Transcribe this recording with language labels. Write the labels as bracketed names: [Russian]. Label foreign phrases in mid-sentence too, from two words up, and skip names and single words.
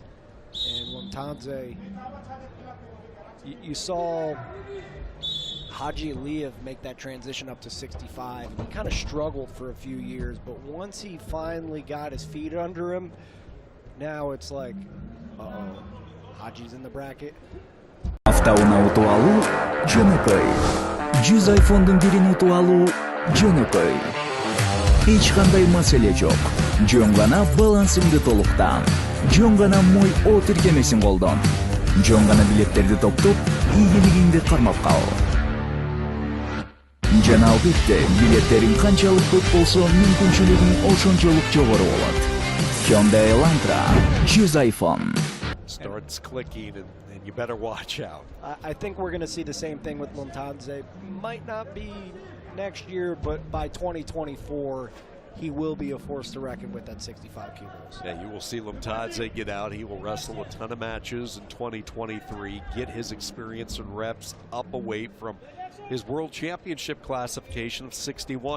[English] And Lomtadze, you saw Haji Aliyev make that transition up to 65. He kind of struggled for a few years, but once he finally got his feet under him, now it's like, uh-oh, Haji's in the bracket. [Kyrgyz] Hafta unutib alуу жөнөкөй. 100 iPhone'дун бирин утуп алуу жөнөкөй. Эч кандай маселе жок. Жөн гана балансыңды толуктан. Жөн гана мой о тиркемесин колдон. Жөн гана билеттерди топтоп, ийгилигиңди кармап кал. Жана албетте, билеттериң канчалык көп болсо, мүмкүнчүлүгүң ошончолук жогору болот. Hyundai Elantra, 100 iPhone. [English] Starts clicking, and you better watch out. I think we're going to see the same thing with Lomtadze. Might not be next year, but by 2024, he will be a force to reckon with at 65 kilos. Yeah, you will see Lomtadze get out. He will wrestle a ton of matches in 2023, get his experience and reps up a weight from his world championship classification of 61.